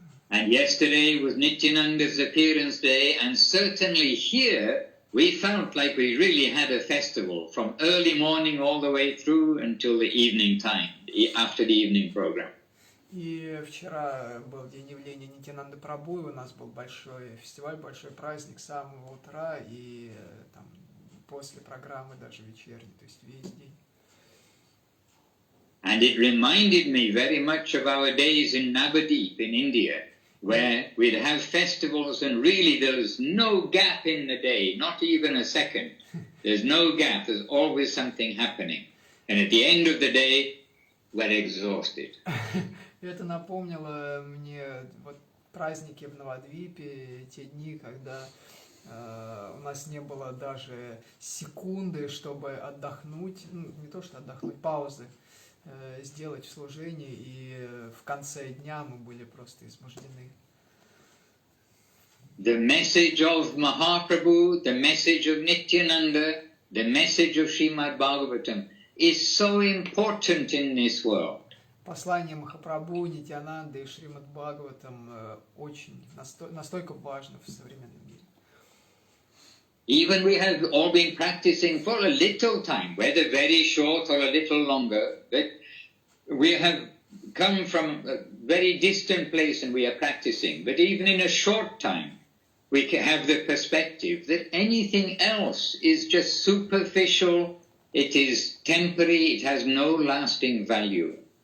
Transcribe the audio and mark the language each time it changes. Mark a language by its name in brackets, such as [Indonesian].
[English] And yesterday was Nityananda's appearance day, and certainly here we felt like we really had a festival from early morning all the way through until the evening time, after the evening program. [Russian] И вчера был день явления Нитянанды Прабху, и у нас был большой фестиваль, большой праздник с самого утра и там, после программы даже вечерней, то есть весь день. [English] And it reminded me very much of our days in Navadip in India, where we'd have festivals and really there's no gap in the day, not even a second. There's no gap, there's always something happening. And at the end of the day, we're exhausted. [Russian] Это напомнило мне вот праздники в Навадвипе, те дни, когда у нас не было даже секунды, чтобы отдохнуть, ну, не то что отдохнуть, паузы сделать в служении, и в конце дня мы были просто измождены. [English] The message of Mahaprabhu, the message of Nityananda, the message of Srimad Bhagavatam is so important in this world. [Russian] Послание Махапрабху, Нитянанды и Шримад Бхагаватам очень, настолько важно в современном мире. [English] Even we have all been practicing for a little time, whether very short or a little longer, but we have come from a very distant place and we are practicing. But even in a short time, we can have the perspective that anything else is just superficial, it is temporary, it has no lasting value.